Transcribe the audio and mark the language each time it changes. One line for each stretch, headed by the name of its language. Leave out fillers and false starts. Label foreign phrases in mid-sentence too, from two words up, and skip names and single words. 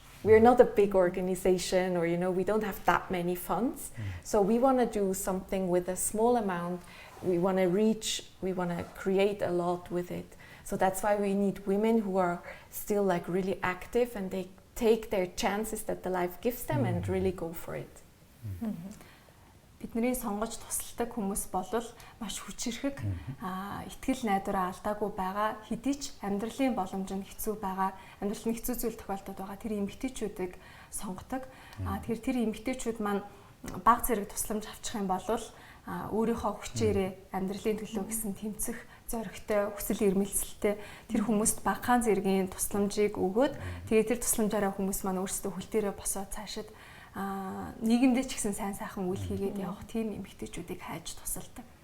English: We're not a big organization, or we don't have that many funds. So we want to do something with a small amount. We want to reach, we want to create a lot with it. So that's why we need women who are still like really active, and they take their chances that the life gives them and really go for it.
Mongolian: Бидний сонгож тусалдаг хүмүүс болвол маш хүчирхэг итгэл найдвараа алдаагүй байгаа, хэдий ч амьдралын боломж нь хэцүү байгаа, амьдрал нь хэцүү зүйл тохиолдод байгаа тэр эмэгтэйчүүдийг сонгодог. Тэгэхээр тэр эмэгтэйчүүд маань бага зэрэг тусламж авчих юм бол өөрийнхөө хүчээрээ амьдралын төлөө гэсэн тэмцэх зоригтой, хүсэл эрмэлзэлтэй тэр хүмүүст багахан зэргийн тусламжийг өгөөд тэгээд тэр тусламжаараа хүмүүс маань өөрсдөө хөл дээрээ босоод цаашид нийгэмдээ ч гэсэн сайн сайхан үйл хийгээд явах тийм эмэгтэйчүүдийг хайж тусалдаг.